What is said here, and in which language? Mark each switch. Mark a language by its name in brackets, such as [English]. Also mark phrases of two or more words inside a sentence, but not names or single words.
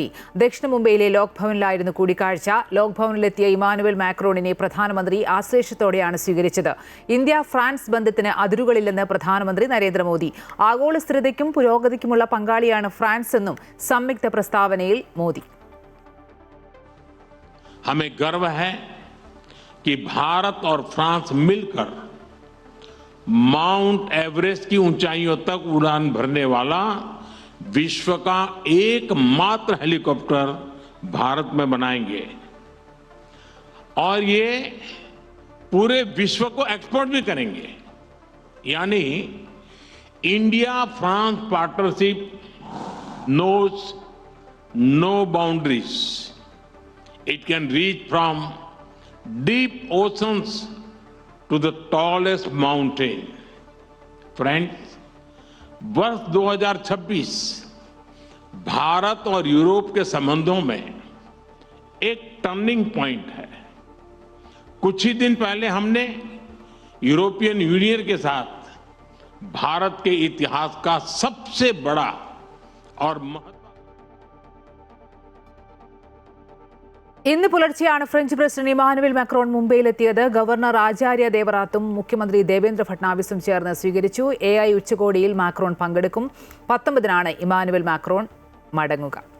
[Malayalam] ദക്ഷിണ മുംബൈയിലെ ലോക് ഭവനിലായിരുന്നു കൂടിക്കാഴ്ച. ലോക് ഭവനിലെത്തിയ ഇമാനുവൽ മാക്രോണിനെ പ്രധാനമന്ത്രി ആശ്ലേഷത്തോടെയാണ് സ്വീകരിച്ചത്. ഇന്ത്യ ഫ്രാൻസ് ബന്ധത്തിന് അതിരുകളില്ലെന്ന് പ്രധാനമന്ത്രി നരേന്ദ്രമോദി. ആഗോള സ്ഥിരതയ്ക്കും പുരോഗതിക്കുമുള്ള പങ്കാളിയാണ് ഫ്രാൻസ് എന്നും സംയുക്ത പ്രസ്താവനയിൽ മോദി. [Hindi] हमें गर्व है कि भारत और फ्रांस मिलकर माउंट एवरेस्ट की ऊंचाइयों तक उड़ान भरने वाला विश्व का एकमात्र हेलीकॉप्टर भारत में बनाएंगे और ये पूरे विश्व को एक्सपोर्ट भी करेंगे. [English] यानी India France partnership knows no boundaries. It can reach from deep oceans to the tallest mountain. Friends, [Hindi] वर्ष 2026 भारत और यूरोप के संबंधों में एक [English] turning point [Hindi] है. कुछ ही दिन पहले हमने यूरोपियन यूनियन के साथ भारत के इतिहास का सबसे बड़ा और [Malayalam] ഇന്ന് പുലർച്ചെയാണ് ഫ്രഞ്ച് പ്രസിഡന്റ് ഇമാനുവൽ മാക്രോൺ മുംബൈയിലെത്തിയത്. ഗവർണർ ആചാര്യ ദേവറാത്തും മുഖ്യമന്ത്രി ദേവേന്ദ്ര ഫട്നാവിസും ചേർന്ന് സ്വീകരിച്ചു. AI ഉച്ചകോടിയിൽ മാക്രോൺ പങ്കെടുക്കും. 19-നാണ് ഇമാനുവൽ മാക്രോൺ മടങ്ങുക.